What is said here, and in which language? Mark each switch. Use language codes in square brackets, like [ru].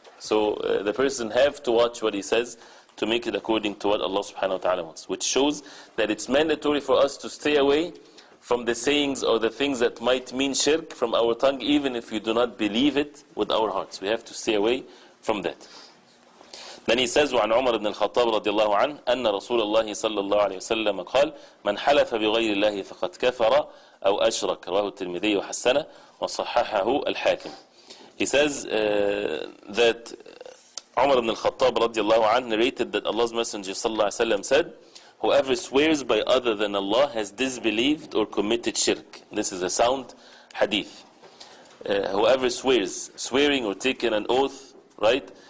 [en] So the person have to watch what he says to make it according to what Allah subhanahu wa ta'ala wants, which shows that it's mandatory for us to stay away from the sayings or the things that might mean shirk from our tongue, even if we do not believe it with our hearts. We have to stay away from that. Then he says, [ar] وعن عمر بن الخطاب رضي الله عنه أن رسول الله صلى الله عليه وسلم قال من حلف بغير الله فقد كفر أو أشرك رواه الترمذي وحسنه وصححه الحاكم. [en] He says that Umar ibn al-Khattab [ar] رضي الله عنه [en] narrated that Allah's Messenger [ar] صلى الله عليه وسلم [en] said, whoever swears by other than Allah has disbelieved or committed shirk. This is a sound hadith. Whoever swears, swearing or taking an oath, right?